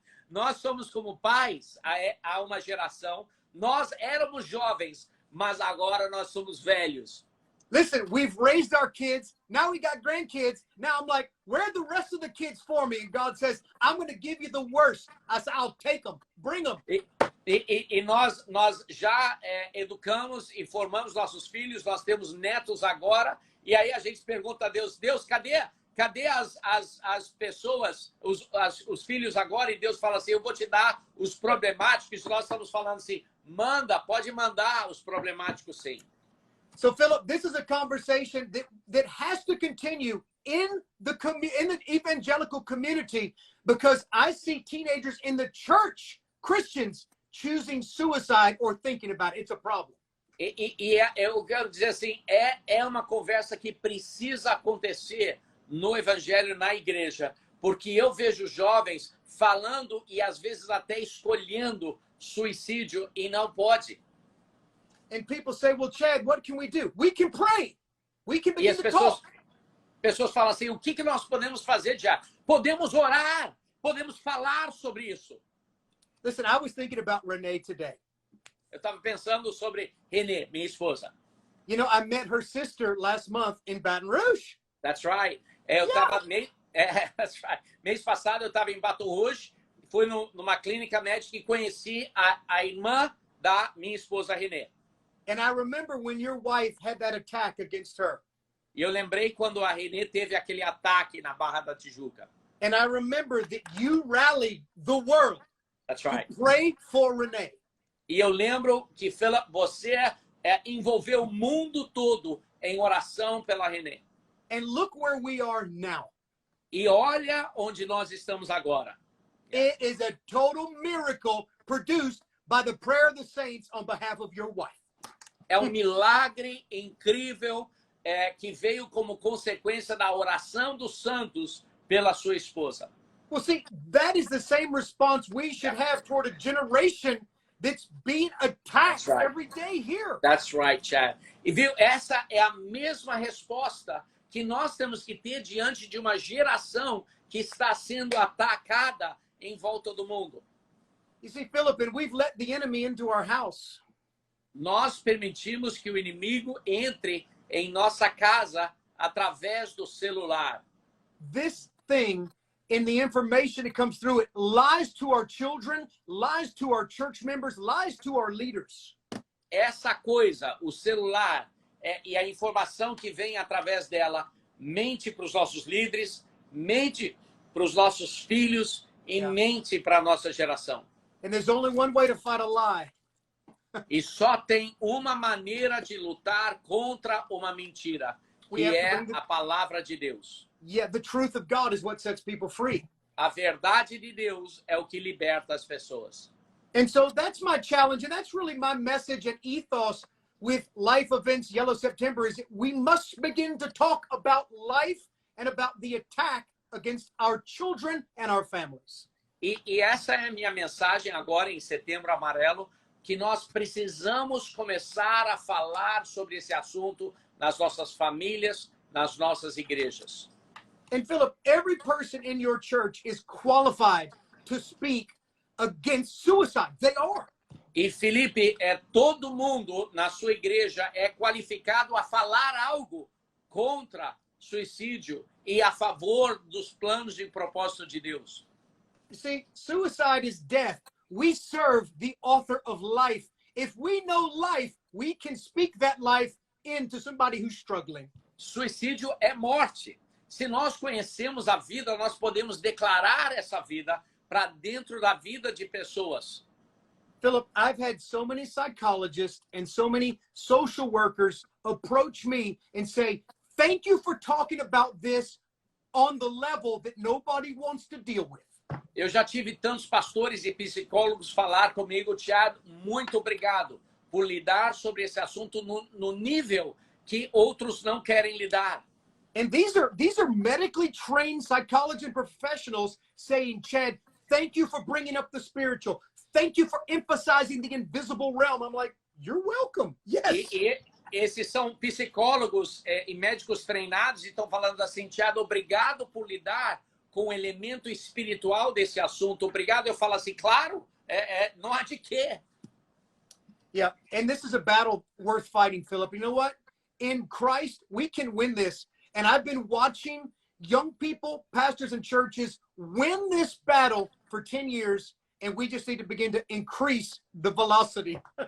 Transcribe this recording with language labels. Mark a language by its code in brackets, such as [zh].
[pt] Nós somos como pais a uma geração. Nós éramos jovens, mas agora nós somos velhos. [en] Listen, we've raised our kids. Now we got grandkids. Now I'm like, where are the rest of the kids for me? And God says, I'm going to give you the worst. I said, I'll take them. Bring them. [pt] E nós já educamos e formamos nossos filhos. Nós temos netos agora. E aí a gente pergunta a Deus, cadê as pessoas, os filhos agora? E Deus fala assim, eu vou te dar os problemáticos. Nós estamos falando assim, pode mandar os problemáticos sim. [en] So, Philip, this is a conversation that has to continue in the evangelical community, because I see teenagers in the church, Christians, choosing suicide or thinking about it. It's a problem. [pt] Eu quero dizer assim, é uma conversa que precisa acontecer no evangelho, na igreja, porque eu vejo jovens falando e às vezes até escolhendo suicídio e não pode. [en] And people say, well, Chad, what can we do? We can pray. We can [pt] E [en] begin [pt] as [en] to talk. [pt] pessoas falam assim, o que nós podemos fazer, já? Podemos orar, podemos falar sobre isso. [en] Listen, I was thinking about Renee today. [pt] Eu estava pensando sobre Renê, minha esposa. [en] You know, I met her sister last month in Baton Rouge. That's right. That's right. [pt] Mês passado eu estava em Baton Rouge, fui numa clínica médica e conheci a irmã da minha esposa Renê. [en] And I remember when your wife had that attack against her. [pt] E eu lembrei quando a Renê teve aquele ataque na Barra da Tijuca. [en] And I remember that you rallied the world That's right. to pray for Renee. [pt] E eu lembro que você envolveu o mundo todo em oração pela Renê. [en] And look where we are now. [pt] E olha onde nós estamos agora. [en] It is a total miracle produced by the prayer of the saints on behalf of your wife. [pt] É um milagre incrível que veio como consequência da oração dos santos pela sua esposa. [en] Well, see, that is the same response we should have toward a generation that's being attacked every day here. That's right, Chad. [pt] E viu, essa é a mesma resposta que nós temos que ter diante de uma geração que está sendo atacada em volta do mundo. [en] You see, Philip, and we've let the enemy into our house. [pt] Nós permitimos que o inimigo entre em nossa casa através do celular. [en] This thing, in the information that comes through it, lies to our children, lies to our church members, lies to our leaders. [pt] Essa coisa, o celular e a informação que vem através dela, mente para os nossos líderes, mente para os nossos filhos e mente para a nossa geração. [en] And there's only one way to fight a lie. [pt] E só tem uma maneira de lutar contra uma mentira, que é a palavra de Deus. [en] Yeah, the truth of God is what sets people free. [pt] A verdade de Deus é o que liberta as pessoas. [en] And so that's my challenge, and that's really my message and ethos with Life Events Yellow September, is that we must begin to talk about life and about the attack against our children and our families. [pt] E essa é a minha mensagem agora em Setembro Amarelo, que nós precisamos começar a falar sobre esse assunto nas nossas famílias, nas nossas igrejas. [en] And Philip, every person in your church is qualified to speak against suicide. They are. [pt] E Felipe, todo mundo na sua igreja é qualificado a falar algo contra suicídio e a favor dos planos e propósitos de Deus. [en] You see, suicide is death. We serve the author of life. If we know life, we can speak that life into somebody who's struggling. [pt] Suicídio é morte. Se nós conhecemos a vida, nós podemos declarar essa vida para dentro da vida de pessoas. [en] Philip, I've had so many psychologists and so many social workers approach me and say, thank you for talking about this on the level that nobody wants to deal with. [pt] Eu já tive tantos pastores e psicólogos falar comigo, Thiago, muito obrigado por lidar sobre esse assunto no nível que outros não querem lidar. [en] And these are medically trained psychology professionals saying, Chad, thank you for bringing up the spiritual. Thank you for emphasizing the invisible realm. I'm like, you're welcome. Yes. [pt] E esses são psicólogos e médicos treinados e estão falando assim, Tiago, obrigado por lidar com o elemento espiritual desse assunto. Obrigado. Eu falo assim, claro, não há de quê. [en] Yeah, and this is a battle worth fighting, Philip. You know what? In Christ, we can win this. And I've been watching young people, pastors, and churches win this battle for 10 years, and we just need to begin to increase the velocity.